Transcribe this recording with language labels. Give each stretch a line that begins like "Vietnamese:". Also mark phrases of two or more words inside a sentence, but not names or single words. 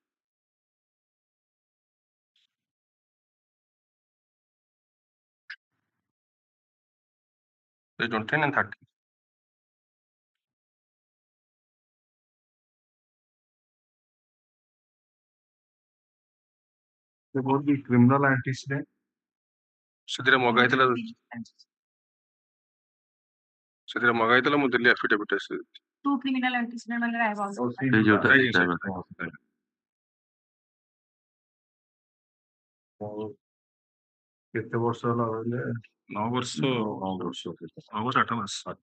English: Page 29 and 30. About the criminal antecedent.
Odia: ସେଥିରେ ମଗାଇଥିଲା ମୁଁ ଦିଲ୍ଲୀ affidavit ଅଛି
English: 2 criminal antecedent I have also.
Odia: କେତେ ବର୍ଷ ହେଲା କହିଲେ 9 ବର୍ଷ 8 ମାସ